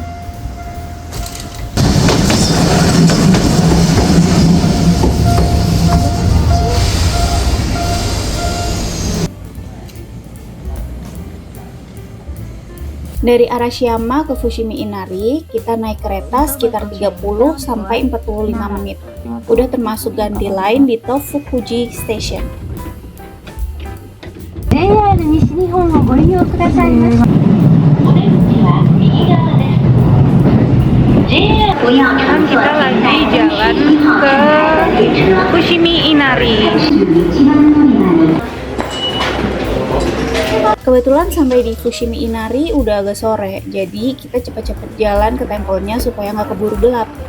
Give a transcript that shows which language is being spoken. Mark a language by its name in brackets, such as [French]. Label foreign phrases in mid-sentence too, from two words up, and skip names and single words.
[Indonesian] Dari Arashiyama ke Fushimi Inari, kita naik kereta sekitar 30 sampai 45 menit. Udah termasuk ganti line di Tofukuji Station. [Japanese] JR 西日本をご利用くださいませ。お出口は右側です。JR 不要 [Indonesian] Kan kita lagi jalan ke Fushimi Inari. Kebetulan sampai di Fushimi Inari udah agak sore, jadi kita cepet-cepet jalan ke tempelnya supaya nggak keburu gelap.